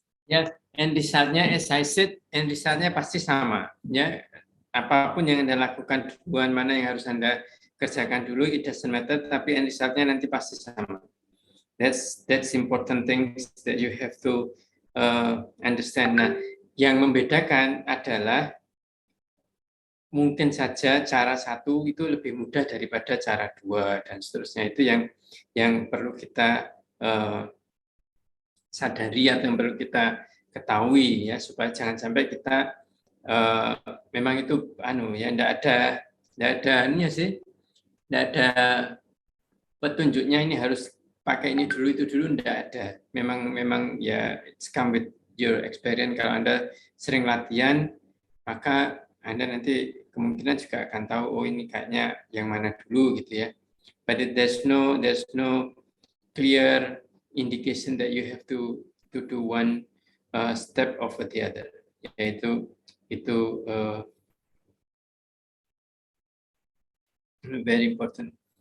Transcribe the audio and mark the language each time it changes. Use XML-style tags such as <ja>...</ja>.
<en>Ya, end result-nya as I said, end result-nya</en> <id>pasti sama, ya. Apapun yang Anda lakukan duluan, mana yang harus Anda kerjakan dulu,</id> <en>it doesn't matter,</en> <id>tapi end result-nya nanti pasti sama.</id> <en>That's important things that you have to understand.</en> <id>Nah, yang membedakan adalah mungkin saja cara satu itu lebih mudah daripada cara dua dan seterusnya. Itu yang perlu kita sadari atau yang perlu kita ketahui, ya, supaya jangan sampai kita memang itu ya tidak ada ini sih, tidak ada petunjuknya ini harus pakai ini dulu itu dulu, tidak ada. Memang ya</id> <en>it's come with your experience.</en> <id>Kalau Anda sering latihan, maka Anda nanti kemungkinan juga akan tahu, oh ini kayaknya yang mana dulu gitu, ya.</id> <en>But there's no clear indication that you have to do one step over the other,</en> <id>yaitu itu</id> <en>very important.</en>